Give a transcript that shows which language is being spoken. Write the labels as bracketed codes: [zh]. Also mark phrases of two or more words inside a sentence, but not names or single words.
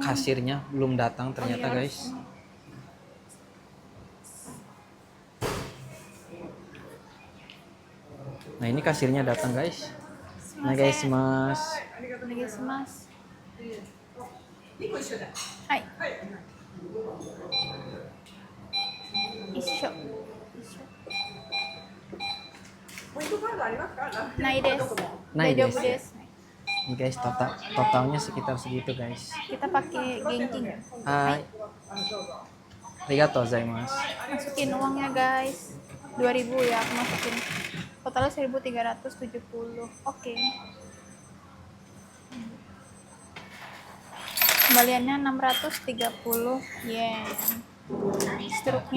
[id] kasirnya belum datang ternyata Oh, iya, guys. Nah ini kasirnya datang guys. Nah guys, mas. Mas. Hai. [ja] Isho. ないです. Nai Daijoubu desu. desu. [id] Ini guys, totalnya sekitar segitu guys. Kita pakai genki. Hai. [ja] ありがとうございます. [id] Masukin uangnya guys. 2000 ya aku masukin. Totalnya 1370. Oke. Kembaliannya 630 yen. Struknya